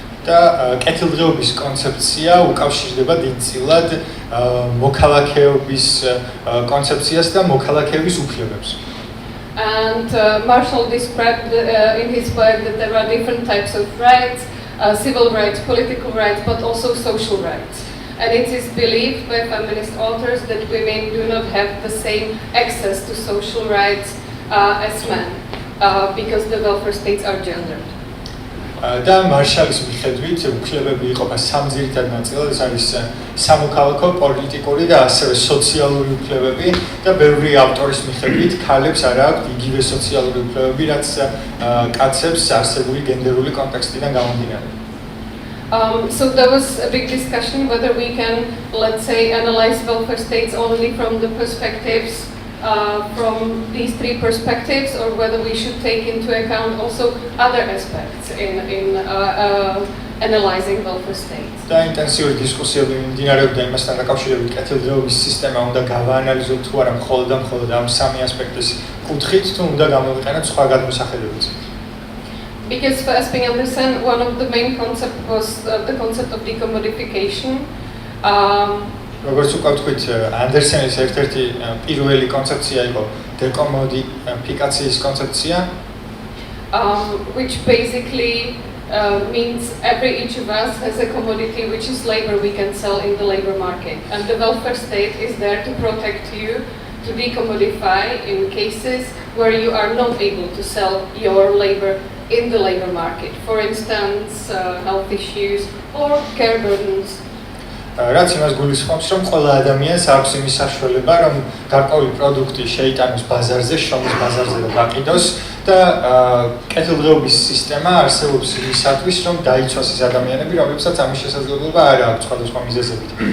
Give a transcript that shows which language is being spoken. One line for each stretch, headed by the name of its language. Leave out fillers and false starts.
Georgian: და კეთილდღეობის კონცეფცია უკავშირდება დიდწილად მოქალაქეობის კონცეფციას და მოქალაქეების უფლებებს.
English: And Marshall described in his work that there are different types of rights. Civil rights, political rights, but also social rights. And it is believed by feminist authors that women do not have the same access to social rights as men, because the welfare states are gendered.
Georgian: და მარშალის მიხედვით უფლებები იყოფა 3 ძირითად ნაწილად, ეს არის სამოქალაქო, პოლიტიკური და ასევე სოციალური უფლებები და ბევრი ავტორის მიხედვით ქალებს არ აქვთ იგივე სოციალური უფლებები, რაც კაცებს არსებული გენდერული კონტექსტიდან გამომდინარე.
English: So there was a big discussion whether we can, let's say, analyze welfare states only from the perspectives from these 3 perspectives, or whether we should take into account also other aspects in analyzing welfare states.
Georgian: და ინტენსიური დისკუსიები მიმდინარეობდა იმასთან დაკავშირებით, კეთილდღეობის სისტემა უნდა გავაანალიზოთ თუ არა მხოლოდ ამ 3 ასპექტის კუთხით, თუ უნდა გამოვიყენოთ სხვა გადმოსახედებიც.
English: Because for Esping Anderson, one of the main concepts was the concept of decommodification.
Georgian: როგორც უკვე ვთქვით, ანდერსენის ერთ-ერთი პირველი კონცეფცია იყო დეკომოდიფიკაციის კონცეფცია,
English: which basically means each of us has a commodity which is labor we can sell in the labor market, and the welfare state is there to protect you, to decommodify in cases where you are not able to sell your labor in the labor market, for instance, health issues or care burdens.
Georgian: რაც იმას გულისხმობს, რომ ყველა ადამიანს აქვს იმის საშუალება, რომ გარკვეული პროდუქტი შეიტანოს ბაზარზე, შრომის ბაზარზე და გაყიდოს და კეთილდღეობის სისტემა არსებობს იმისათვის, რომ დაიცვას ის ადამიანები, რომლებსაც ამის შესაძლებლობა არ აქვს სხვადასხვა მიზეზებით.